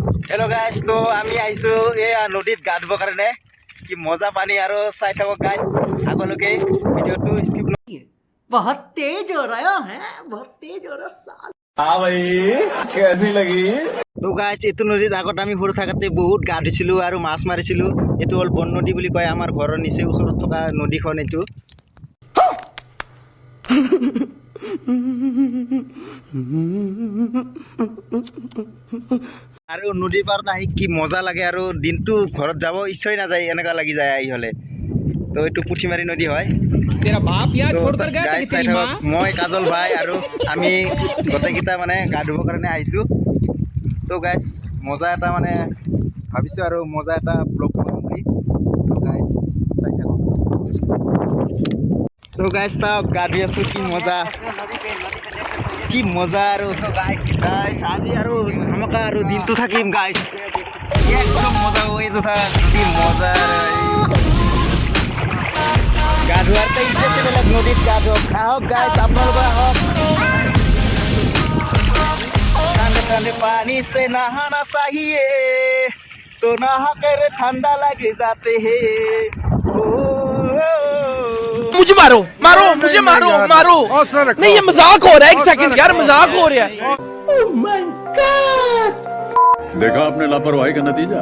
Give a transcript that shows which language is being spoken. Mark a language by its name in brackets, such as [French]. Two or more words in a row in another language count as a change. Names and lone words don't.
[English] hello guys, [Assamese] तो আমি আইছো এই নদীত গা ধুবৰ কাৰণে। কি মজা পানী আৰু চাই থাকক গাইস, আগলৈকে ভিডিওটো স্কিপ [Hindi] बहुत तेज हो रहा है बहुत तेज हो रहा साल। हाँ भाई कैसी लगी? [Assamese] তো গাইস, এইটো নদীত আগত আমি সৰু থাকোঁতে বহুত গা ধুইছিলোঁ আৰু মাছ মাৰিছিলোঁ। এইটো হ'ল বন নদী বুলি কয়, আমাৰ ঘৰৰ নিচেই ওচৰত থকা নদীখন এইটো। আৰু নদীৰ পাৰত আহি কি মজা লাগে আৰু দিনটো ঘৰত যাব ইচ্ছাই নাযায়, এনেকুৱা লাগি যায় আহি হ'লে। তো এইটো পুঠিমাৰী নদী হয়। [Hindi] तेरा बाप यार [Assamese] তো [Hindi] छोड़कर गया था [Assamese] গাইছ [Hindi] कि [Assamese] চাই [Hindi] तेरी [Assamese] থাকক, [Hindi] माँ [Assamese] মই কাজল ভাই আৰু আমি গোটেইকেইটা মানে গা ধুবৰ কাৰণে আহিছোঁ। তো গাইছ মজা এটা মানে ভাবিছোঁ আৰু মজা এটা ব্লগ বনাম বুলি। তো গাইছ চাই থাকক। তো গাইছ চাওক, গা ধুই আছোঁ, কি মজা কি মজা আৰু। তো গাইছ গাইছ আজি আৰু ধামাকা আৰু দিনটো থাকিম গাইছ, [Bangla] একদম মজা হয়েছে স্যার, [Assamese] কি মজা গা ধোয়ারতে ইচ্ছে বেলেগ নদীত গা ধোক আহক গাইছ, আপোনালোকে আহক। [Hindi] ठंडा ठंडा पानी से नहाना चाहिए तो नहा कर ठंडा लग जाते हैं। मुझे मारो मारो मुझे मारो मारो नहीं ये मजाक हो रहा है एक सेकंड यार मजाक हो रहा है देखा आपने लापरवाही का नतीजा।